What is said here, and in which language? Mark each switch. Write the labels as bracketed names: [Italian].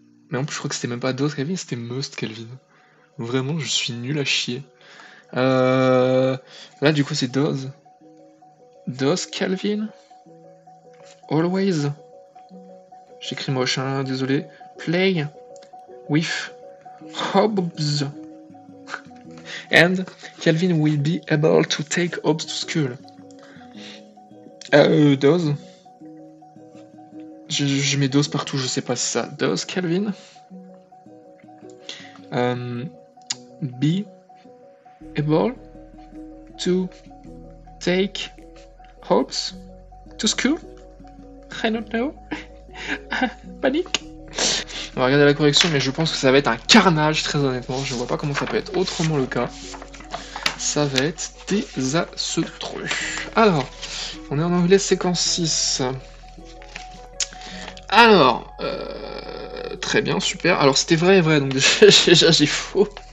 [French] Mais en plus, je crois que c'était même pas Does Calvin, c'était Must Calvin. Vraiment, je suis nul à chier. Là, du coup, c'est Does. Does Calvin always. J'écris moche, hein, désolé. [English] Play with Hobbs. And Calvin will be able to take Hobbs to school. Does. [French] Je mets Does partout, je sais pas si ça. [English] Does Calvin be able to take Hobbs to school? I don't know. [French] Panique. On va regarder la correction, mais je pense que ça va être un carnage, très honnêtement. Je vois pas comment ça peut être autrement le cas. Ça va être désastreux. Alors, on est en anglais séquence 6. Alors, très bien, super. Alors c'était vrai et vrai, donc déjà j'ai faux.